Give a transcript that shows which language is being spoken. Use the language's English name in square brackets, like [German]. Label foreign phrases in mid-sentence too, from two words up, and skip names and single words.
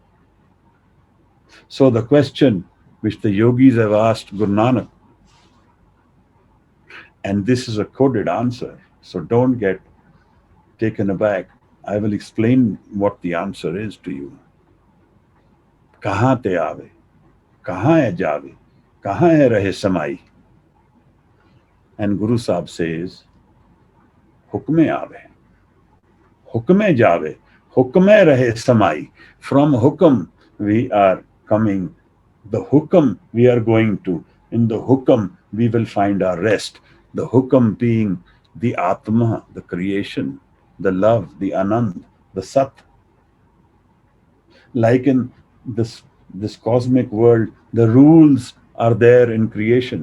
[English] So the question which the yogis have asked Guru Nanak, and this is a coded answer, so don't get taken aback. I will explain what the answer is to you. [Punjabi] ਕਹਾਂ ਤੇ ਆਵੇ, ਕਹਾਂ ਹੈ ਜਾਵੇ, ਕਹਾਂ ਹੈ ਰਹੇ ਸਮਾਈ. [English] And Guru Sahib says, [Punjabi] ਹੁਕਮੇ ਆਵੇ, ਹੁਕਮੇ ਜਾਵੇ, ਹੁਕਮੇ ਰਹੇ ਸਮਾਈ. [English] From Hukam we are coming. The Hukam we are going to. In the Hukam we will find our rest. The Hukam being the Atma, the creation, the love, the Anand, the Sat. Like in this cosmic world, the rules are there in creation.